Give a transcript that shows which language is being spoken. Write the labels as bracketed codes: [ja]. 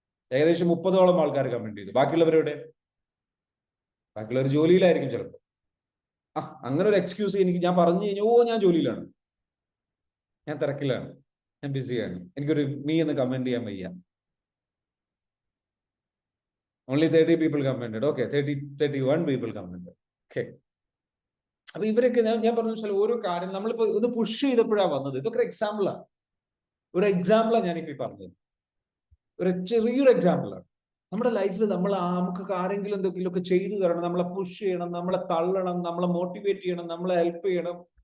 [ml] ഏകദേശം 30ഓളം ആൾക്കാർ കമന്റ് ചെയ്തു. ബാക്കിയുള്ളവരുടെ ജോലിയിലായിരിക്കും ചിലപ്പോൾ. അങ്ങനെ ഒരു എക്സ്ക്യൂസ് ഞാൻ പറഞ്ഞു കഴിഞ്ഞു, ഞാൻ ജോലിയിലാണ്, ഞാൻ തിരക്കിലാണ്, ഞാൻ ബിസിയാണ്, എനിക്കൊരു മീ എന്ന് കമന്റ് ചെയ്യാൻ വയ്യ. [en] Only 30 people commented. Okay, 31 people commented. [ml] Okay, അപ്പൊ ഇവരൊക്കെ ഞാൻ പറഞ്ഞു വെച്ചാൽ ഓരോ കാര്യം നമ്മളിപ്പോ ഇത് പുഷ് ചെയ്തപ്പോഴാണ് വന്നത്. ഇതൊക്കെ എക്സാമ്പിളാണ്. ഞാനിപ്പോ പറഞ്ഞത് ഒരു ചെറിയൊരു എക്സാമ്പിളാണ്. നമ്മുടെ ലൈഫിൽ നമുക്കൊക്കെ ആരെങ്കിലും എന്തെങ്കിലുമൊക്കെ ചെയ്തു തരണം, നമ്മളെ പുഷ് ചെയ്യണം, നമ്മളെ തള്ളണം, നമ്മളെ മോട്ടിവേറ്റ് ചെയ്യണം, നമ്മളെ ഹെൽപ്പ് ചെയ്യണം.